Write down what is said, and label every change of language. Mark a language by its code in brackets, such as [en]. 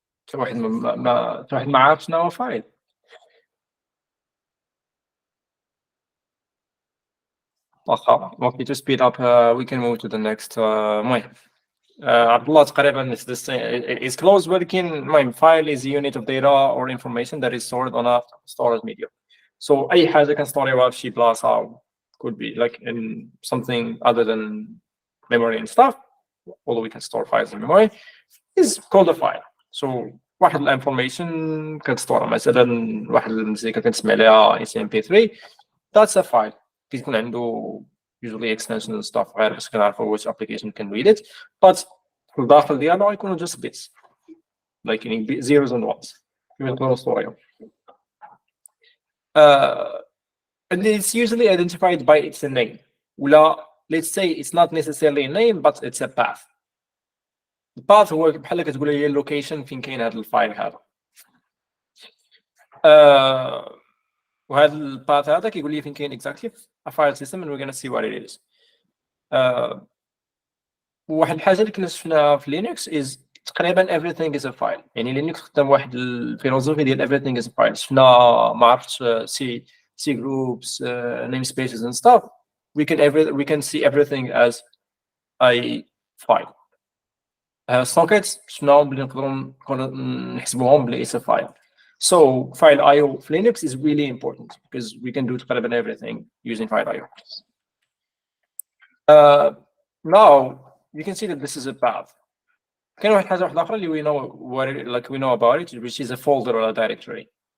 [ar] شي واحد ما عارفش شنو هو فايل. [en] Okay, to speed up, we can move to the next. Abdullah [ar] تقريبا [en] is the same. It's close, [ar] ولكن [en] file is a unit of data or information that is stored on a storage medium. So [ar] أي حاجة [en] can store [ar] في شي بلاصة, [en] could be like in something other than memory and stuff, although we can store files in memory, is called a file. [ar] So واحد الانفورميشن كتستور مثلا واحد المزيكا كنسمع عليها mp3, [en] that's a file. [ar] كيكون عنده [en] usually extensions and stuff [ar] غير باش كنعرفوا [en] which application can read it, but [ar] في الداخل ديالو يكونوا [en] just bits, like zeros and ones. [ar] يكونوا ستوريهم. [en] And it's usually identified by its name. [ar] ولا [en] let's say it's not necessarily a name, but it's a path. The path [ar] هو بحال كتقول لي اللوكيشن فين كاين هذا الفايل هذا. وهذا الباث هذا كيقول لي فين كاين [en] exactly a file system, and we're going to see what it is. [ar] واحد الحاجه اللي كنا شفناها في لينكس is تقريبا [en] everything is a file. [ar] يعني لينكس خدام واحد الفيلوسوفي ديال [en] everything is a file. [ar] شفنا ما عرفتش [en] C groups, namespaces and stuff. We can see everything as a file. [ar] Sockets شفناهم بلي نقدروا نحسبوهم بلي [en] it's a file. So file IO for Linux is really important because we can do everything using file IO. Now you can see that this is a path. [ar] كاين واحد حاجه واحده اخرى اللي [en] we know about it, which is a folder or a directory.